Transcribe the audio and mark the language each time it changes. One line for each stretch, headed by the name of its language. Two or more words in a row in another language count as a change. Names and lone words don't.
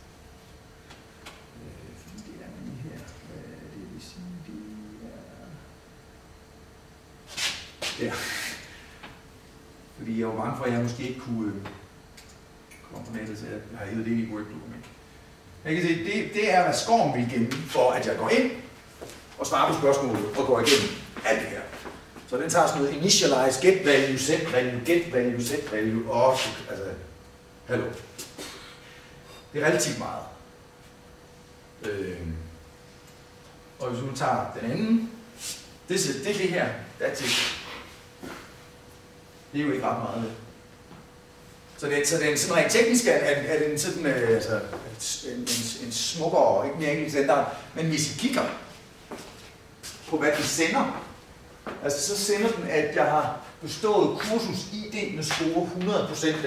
Danish: Fordi det er nemlig her. Hvad det vil sige, det er... Ja. Fordi jeg var bange for, at jeg måske ikke kunne komme på nettet, så jeg har hævet det i Word-dokument. Jeg kan se, det er, hvad SCORM vil gemme, for at jeg går ind og svarer på spørgsmålet og går igennem alt det her. Så den tager sådan noget
English: initialize, get value, set value, get value, set value,
Danish: og altså, hallo. Det er relativt meget. Og hvis vi nu tager den anden, det er det her,
English: that's it.
Danish: Det er jo ikke ret meget. Så den sådan rent teknisk er den sådan, altså, en smukkere og ikke mere enkelt standard. Men hvis I kigger på, hvad den sender, altså så sender den, at jeg har bestået kursus ID med score 100%.